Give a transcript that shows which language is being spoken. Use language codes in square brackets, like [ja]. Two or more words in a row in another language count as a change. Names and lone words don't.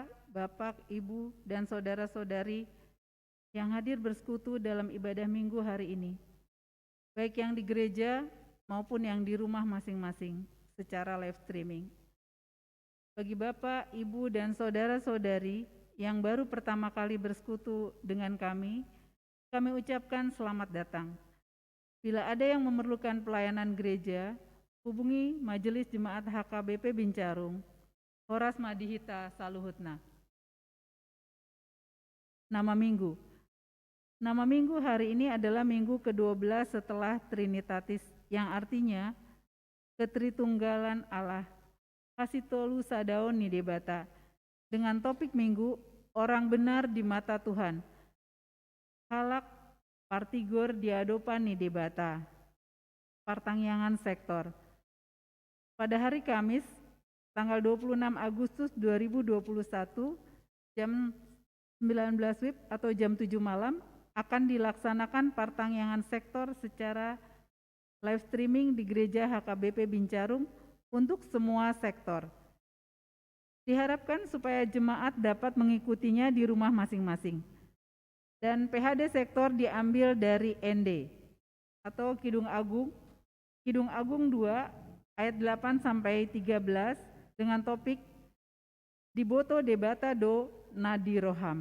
[id] Bapak, Ibu, dan saudara-saudari yang hadir bersekutu dalam ibadah minggu hari ini, baik yang di gereja maupun yang di rumah masing-masing secara [en] live streaming. [id] Bagi Bapak, Ibu, dan saudara-saudari yang baru pertama kali bersekutu dengan kami ucapkan selamat datang. Bila ada yang memerlukan pelayanan gereja, hubungi Majelis Jemaat HKBP Bincarung, [bbc] Horas Madihita Saluhutna. [id] Nama Minggu. Nama Minggu hari ini adalah Minggu ke-12 setelah Trinitatis, yang artinya Ketritunggalan Allah, [bbc] Kasitolu Sadaon Nidebata, [id] dengan topik Minggu, orang benar di mata Tuhan. [bbc] Halak Partigor Diadopan Nidebata, Partangyangan Sektor. [id] Pada hari Kamis, tanggal 26 Agustus 2021, jam 19 WIB atau jam 7 malam, akan dilaksanakan Partangyangan Sektor secara [en] live streaming [id] di Gereja HKBP Bincarung untuk semua sektor. Diharapkan supaya jemaat dapat mengikutinya di rumah masing-masing. Dan PHD sektor diambil dari ND atau Kidung Agung 2 ayat 8 sampai 13 dengan topik Diboto Debata Do Nadiroham.